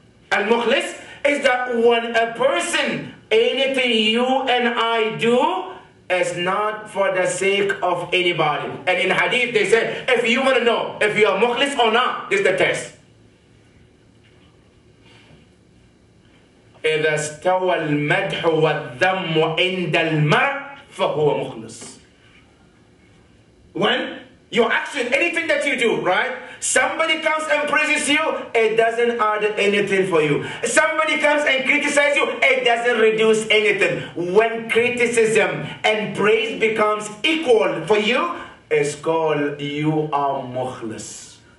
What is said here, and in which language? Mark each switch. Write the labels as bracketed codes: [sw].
[en] Al-mukhlis is that when a person, anything you and I do, is not for the sake of anybody. And in hadith they say, if you want to know if you are mukhlis or not, this is the test. [ar] إذا استوى المدح والذم عند المرء فهو مخلص. [en] When your action, anything that you do, right? Somebody comes and praises you, it doesn't add anything for you. Somebody comes and criticizes you, it doesn't reduce anything. When criticism and praise becomes equal for you, it's called you are mukhlis.